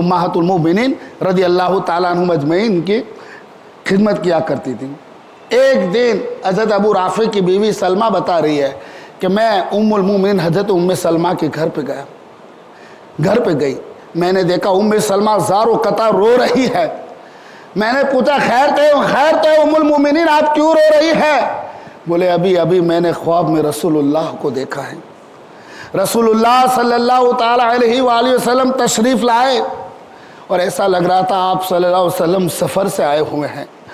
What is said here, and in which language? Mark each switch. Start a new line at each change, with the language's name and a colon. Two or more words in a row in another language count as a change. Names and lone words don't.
Urdu: امہات المؤمنین
Arabic: رضی اللہ تعالیٰ عنہم اجمعین
Urdu: کی خدمت کیا کرتی تھی۔ ایک دن حضرت ابو رافع کی بیوی سلمہ بتا رہی ہے کہ میں ام المؤمنین حضرت ام سلمہ کے گھر پہ گئی، میں نے دیکھا ام سلمہ زار و قطع رو رہی ہے۔ میں نے پوچھا خیر تو ام المؤمنین آپ کیوں رو رہی ہے؟ بولے ابھی میں نے خواب میں رسول اللہ کو دیکھا ہے، رسول اللہ
Arabic: صلی اللہ تعالی علیہ وآلہ وسلم
Urdu: تشریف لائے، اور ایسا لگ رہا تھا آپ
Arabic: صلی اللہ علیہ وسلم
Urdu: سفر سے آئے ہوئے ہیں،